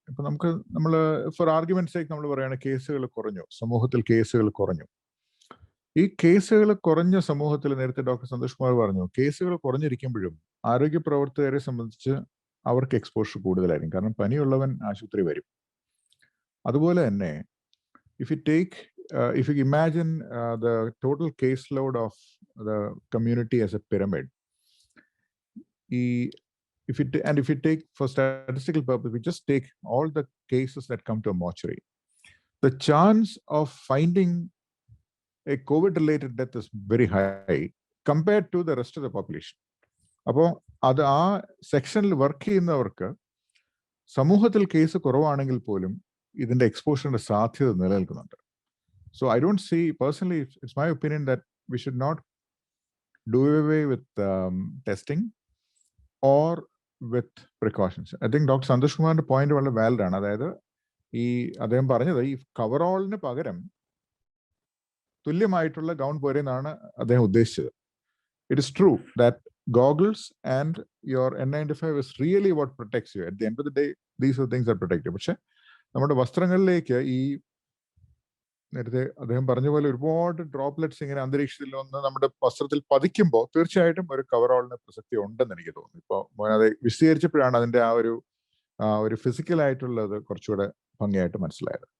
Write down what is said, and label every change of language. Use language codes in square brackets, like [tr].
[ml] ഇപ്പൊ നമ്മൾ four argument sake നമ്മൾ പറയുകയാണ് കേസുകൾ കുറഞ്ഞു, സമൂഹത്തിൽ കേസുകൾ കുറഞ്ഞു. ഈ കേസുകൾ കുറഞ്ഞ സമൂഹത്തിൽ നേരത്തെ ഡോക്ടർ സന്തോഷ് കുമാർ പറഞ്ഞു, കേസുകൾ കുറഞ്ഞിരിക്കുമ്പോഴും ആരോഗ്യ പ്രവർത്തകരെ സംബന്ധിച്ച് അവർക്ക് എക്സ്പോഷർ കൂടുതലായിരിക്കും. കാരണം പനിയുള്ളവൻ ആശുപത്രി വരും. അതുപോലെ തന്നെ [en] if you imagine the total caseload of the community as a pyramid, if you take for statistical purpose, we just take all the cases that come to a mortuary, the chance of finding a COVID-related death is very high compared to the rest of the population. [ml] അപ്പോൾ അത് ആ സെക്ഷനിൽ work ചെയ്യുന്നവർക്ക് സമൂഹത്തിൽ case കുറവാണെങ്കിൽ പോലും ഇതിന്റെ എക്സ്പോഷറിന്റെ സാധ്യത നിലനിൽക്കുന്നുണ്ട്. [en] So I don't see personally, it's my opinion that we should not do away with testing or with precautions. I think [ml] doctor Santhosh കുമാറിന്റെ പോയിന്റ് വളരെ വാലിഡ് ആണ്. അതായത് അദ്ദേഹം പറഞ്ഞത് ഈ കവറോളിന് പകരം തുല്യമായിട്ടുള്ള ഗൗൺ പോരെന്നാണ് അദ്ദേഹം ഉദ്ദേശിച്ചത്. [en] It is true that goggles and your N95 is really what protects you. At the end of the day, these are things that protect you. [ml] പക്ഷെ നമ്മുടെ വസ്ത്രങ്ങളിലേക്ക് ഈ നേരത്തെ അദ്ദേഹം പറഞ്ഞ പോലെ ഒരുപാട് ഡ്രോപ്ലെറ്റ്സ് ഇങ്ങനെ അന്തരീക്ഷത്തിൽ വന്ന് നമ്മുടെ വസ്ത്രത്തിൽ പതിക്കുമ്പോൾ തീർച്ചയായിട്ടും ഒരു കവറോളിന് പ്രസക്തി ഉണ്ടെന്ന് എനിക്ക് തോന്നുന്നു. ഇപ്പോൾ അത് വിശദീകരിച്ചപ്പോഴാണ് അതിന്റെ ആ ഒരു ഫിസിക്കൽ ആയിട്ടുള്ളത് കുറച്ചുകൂടെ ഭംഗിയായിട്ട് മനസ്സിലായത്.